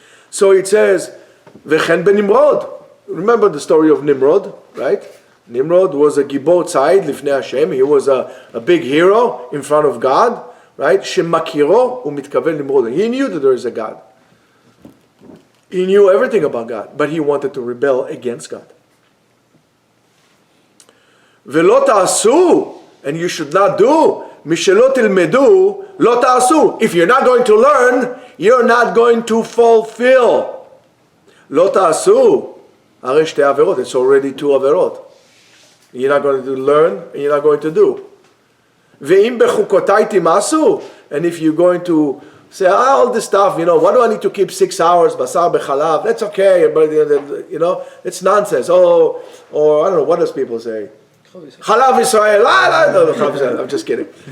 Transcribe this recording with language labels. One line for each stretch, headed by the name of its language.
English: So it says,
Hebrew: V'chen ben Nimrod.
English: Remember the story of Nimrod, right? Nimrod was a
Hebrew: gibor tzayid lifnei Hashem.
English: He was a big hero in front of God, right?
Hebrew: Shemakiro umitkaven Nimrod.
English: He knew that there is a God. He knew everything about God, but he wanted to rebel against God.
Hebrew: ולא תעשו,
English: and you should not do,
Hebrew: משלא תלמדו, לא תעשו.
English: If you're not going to learn, you're not going to fulfill.
Hebrew: לא תעשו, הרי שתי עבירות,
English: it's already two
Hebrew: עבירות.
English: You're not going to learn, and you're not going to do.
Hebrew: ואם בחוקותיי תמעשו,
English: and if you're going to say, all this stuff, what do I need to keep 6 hours, basar bechalav, that's okay, but, it's nonsense. Or I don't know, what does people say? Chalav Israel, I'm just kidding.